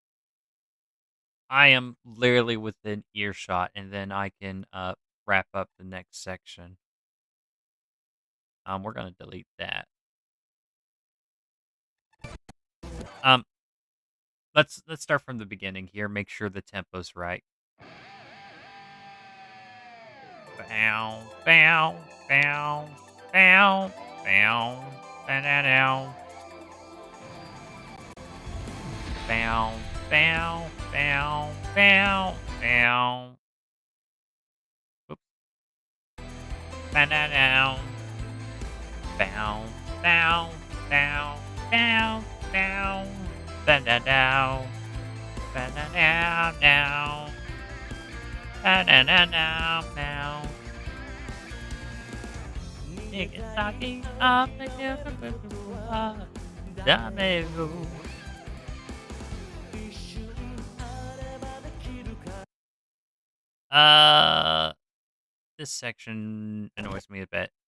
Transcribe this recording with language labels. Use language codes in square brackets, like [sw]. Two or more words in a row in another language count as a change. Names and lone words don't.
[en] I am literally within earshot, and then I can wrap up the next section. We're gonna delete that. Um, let's start from the beginning here. Make sure the tempo's right. Bow, bow, bow, bow, bow, ba-da-dow. Bow, bow, bow, bow, bow. Oops. Ba-da-dow. Bow, bow, bow, bow, bow. Ba-da-dow. Ba-da-dow, dow. Ba-da-da-dow, dow. Niggas talking up the hill. This section annoys me a bit.